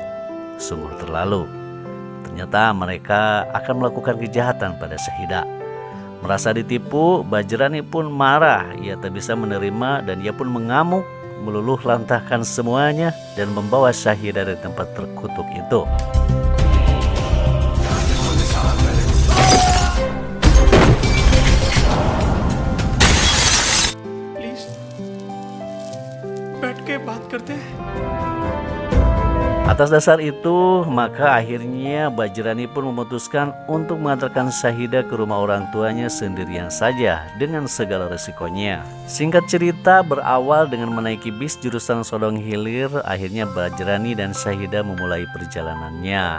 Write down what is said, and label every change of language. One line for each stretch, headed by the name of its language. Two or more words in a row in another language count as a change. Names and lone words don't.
Indonesian: Sungguh terlalu. Ternyata mereka akan melakukan kejahatan pada Syahidah. Merasa ditipu, Bajrani pun marah. Ia tak bisa menerima dan ia pun mengamuk, meluluh lantahkan semuanya dan membawa Syahidah dari tempat terkutuk itu.
Hindi: प्लीज बैठ के बात करते हैं।
Indonesian: Atas dasar itu, maka akhirnya Bajrani pun memutuskan untuk mengantarkan Syahidah ke rumah orang tuanya sendirian saja dengan segala resikonya. Singkat cerita, berawal dengan menaiki bis jurusan Sodong Hilir, akhirnya Bajrani dan Syahidah memulai perjalanannya.